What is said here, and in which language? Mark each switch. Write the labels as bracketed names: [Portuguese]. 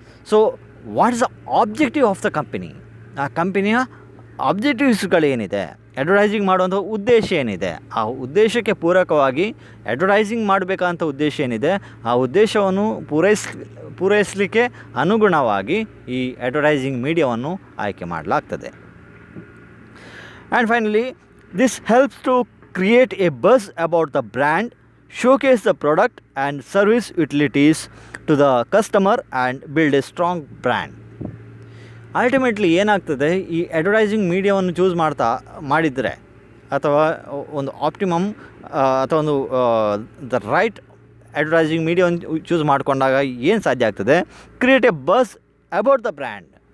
[English] so what is the objective of the company, [Kannada] ಆ ಕಂಪನಿಯ ಆಬ್ಜೆಕ್ಟಿವ್ಸ್ಗಳೇನಿದೆ, advertising ಮಾಡುವಂಥ ಉದ್ದೇಶ ಏನಿದೆ, ಆ ಉದ್ದೇಶಕ್ಕೆ ಪೂರಕವಾಗಿ ಅಡ್ವರ್ಟೈಸಿಂಗ್ ಮಾಡಬೇಕಂತ ಉದ್ದೇಶ ಏನಿದೆ, ಆ ಉದ್ದೇಶವನ್ನು ಪೂರೈಸಲಿಕ್ಕೆ ಅನುಗುಣವಾಗಿ ಈ ಅಡ್ವರ್ಟೈಸಿಂಗ್ ಮೀಡಿಯಾವನ್ನು ಆಯ್ಕೆ ಮಾಡಲಾಗ್ತದೆ. [English] And finally this helps to create a buzz about the brand, showcase the product and service utilities to the customer and build a strong brand. [Kannada] Ultimately ಏನಾಗ್ತದೆ, ಈ ಅಡ್ವರ್ಟೈಸಿಂಗ್ ಮೀಡಿಯಾವನ್ನು ಚೂಸ್ ಮಾಡಿದರೆ ಅಥವಾ ಒಂದು ಆಪ್ಟಿಮಮ್ ಅಥವಾ ಒಂದು ದ ರೈಟ್ ಅಡ್ವರ್ಟೈಸಿಂಗ್ ಮೀಡಿಯಾವನ್ನು ಚೂಸ್ ಮಾಡಿಕೊಂಡಾಗ ಏನು ಸಾಧ್ಯ ಆಗ್ತದೆ, [English] Create a buzz about the brand.